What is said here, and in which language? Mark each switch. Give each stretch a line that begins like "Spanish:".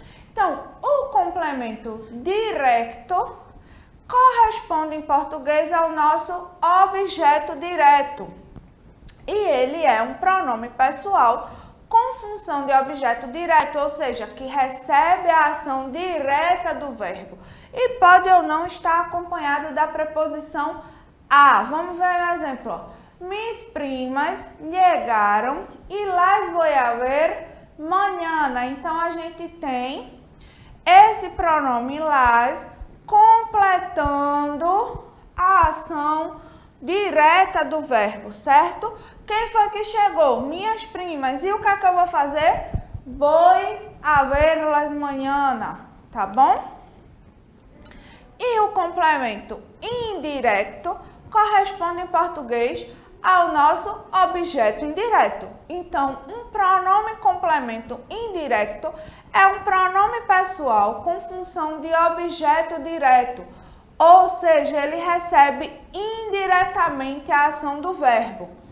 Portuguese: Então, o complemento direto corresponde em português ao nosso objeto direto. E ele é um pronome pessoal com função de objeto direto, ou seja, que recebe a ação direta do verbo. E pode ou não estar acompanhado da preposição a. Vamos ver um exemplo.
Spanish: Mis primas llegaram y las voy a ver mañana.
Portuguese: Então, a gente tem esse pronome las completando a ação direta do verbo, certo? Quem foi que chegou? Minhas primas. E o que é que eu vou fazer?
Spanish: Voy a verlas mañana,
Portuguese: tá bom? E o complemento indireto corresponde em português ao nosso objeto indireto. Então, um pronome complemento indireto é um pronome pessoal com função de objeto direto, ou seja, ele recebe indiretamente a ação do verbo.